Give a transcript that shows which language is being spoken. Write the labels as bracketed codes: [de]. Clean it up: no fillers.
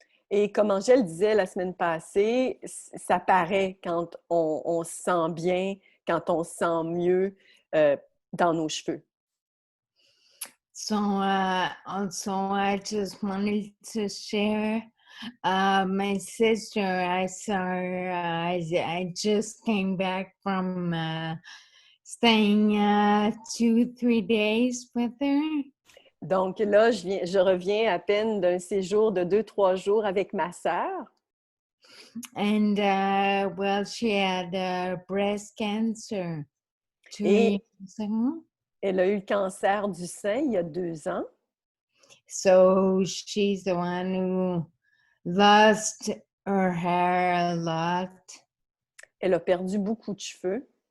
[fr] Et comme Angèle disait la semaine passée, ça paraît quand on se sent bien, quand on se sent mieux dans nos cheveux. [en] So also I just wanted to share my sister. I saw her. I just came back from staying 2-3 days with her. [fr] Donc là, je reviens à peine d'un séjour de 2-3 jours avec ma sœur. [en] And well, she had breast cancer 2 [fr] Et [en] years ago. [fr] elle a eu le cancer du sein il y a 2 ans. [en] So she's the one who lost her hair a lot. [fr] Elle a perdu beaucoup de cheveux.